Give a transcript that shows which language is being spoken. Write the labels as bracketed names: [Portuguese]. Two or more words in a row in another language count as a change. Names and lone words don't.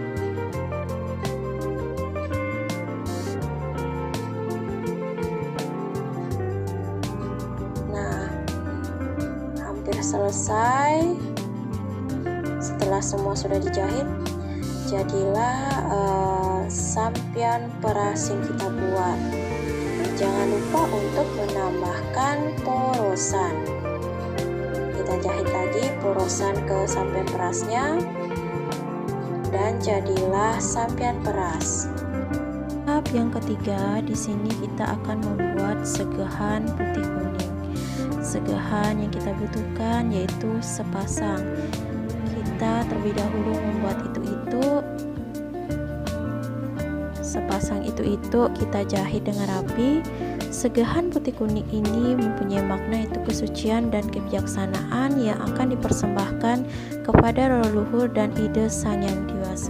[Indonesian] Nah, hampir selesai. Setelah semua sudah dijahit, jadilah sampian peras yang kita buat. Jangan lupa untuk menambahkan porosan. Kita jahit lagi porosan ke sampian perasnya, dan jadilah sampian peras. Tahap yang ketiga, di sini kita akan membuat segahan putih kuning. Segahan yang kita butuhkan yaitu sepasang. Kita terlebih dahulu membuat sepasang itu kita jahit dengan rapi. Segahan putih kuning ini mempunyai makna yaitu kesucian dan kebijaksanaan yang akan dipersembahkan kepada leluhur dan ide Sang Yang Dewasa.